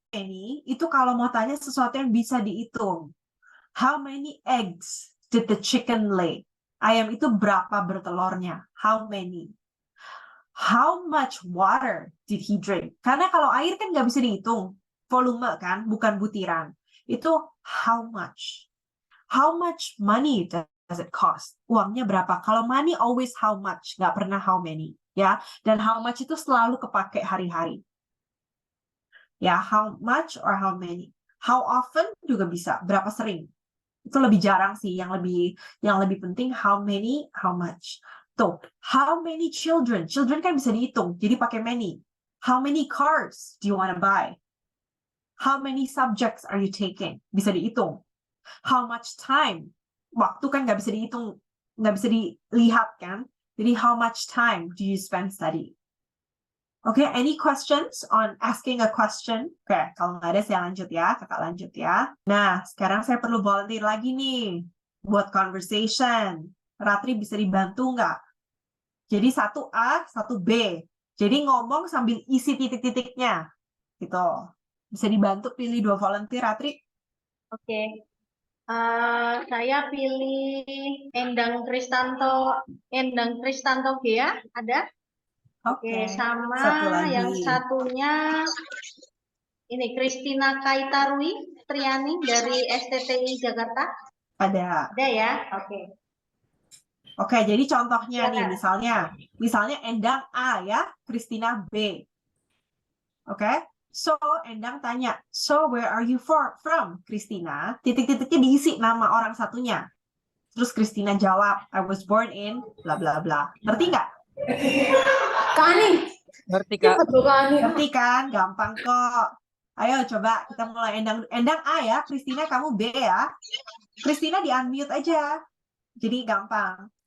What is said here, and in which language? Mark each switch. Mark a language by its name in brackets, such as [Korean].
[Indonesian] Ini itu kalau mau tanya sesuatu yang bisa dihitung. [English] How many eggs did the chicken lay? [Indonesian] Ayam itu berapa bertelurnya? [English] How many? How much water did he drink? [Indonesian] Karena kalau air kan nggak bisa dihitung. Volume kan, bukan butiran. Itu [English] how much. How much money does it cost? [Indonesian] Uangnya berapa? Kalau money [English] always how much, [Indonesian] nggak pernah [English] how many. [Indonesian] Ya, dan [English] how much [Indonesian] itu selalu kepake hari-hari. [English] Ya, how much or how many. How often [Indonesian] juga bisa, berapa sering. Itu lebih jarang sih, yang lebih penting [English] how many, how much. [Indonesian] Tuh, [English] how many children? [Indonesian] Children kan bisa dihitung, jadi pakai many. [English] How many cars do you want to buy? How many subjects are you taking? [Indonesian] Bisa dihitung. [English] How much time? [Indonesian] Waktu kan nggak bisa dihitung, nggak bisa dilihat kan? [English] Jadi how much time do you spend studying? Okay, any questions on asking a question? [Indonesian] Oke, kalau nggak ada saya lanjut ya, kakak lanjut ya. Nah, sekarang saya perlu volunteer lagi nih buat conversation. Ratri bisa dibantu nggak? Jadi 1A, 1B. Jadi ngomong sambil isi titik-titiknya. Gitu. Bisa dibantu pilih 2 volunteer, Ratri? Oke. Saya pilih Endang Kristanto Gea, ada? Oke, sama Satu lagi. yang satunya ini Christina Kaitarwi Triani dari STTI Jakarta. Ada. Ada ya? Oke. Oke, jadi contohnya nih, Silakan. misalnya Endang A ya, Christina B. Oke, so Endang tanya, [English] so where are you from, [Indonesian] Christina? Titik-titiknya diisi nama orang satunya. Terus [English] Christina [Indonesian] jawab, [English] I was born in bla bla bla. [Indonesian] Ngerti nggak? Kani. Ngerti, Kak. Ngerti kan? Gampang kok. Ayo coba kita mulai Endang A ya, Christina kamu B ya. Christina di unmute aja. Jadi gampang.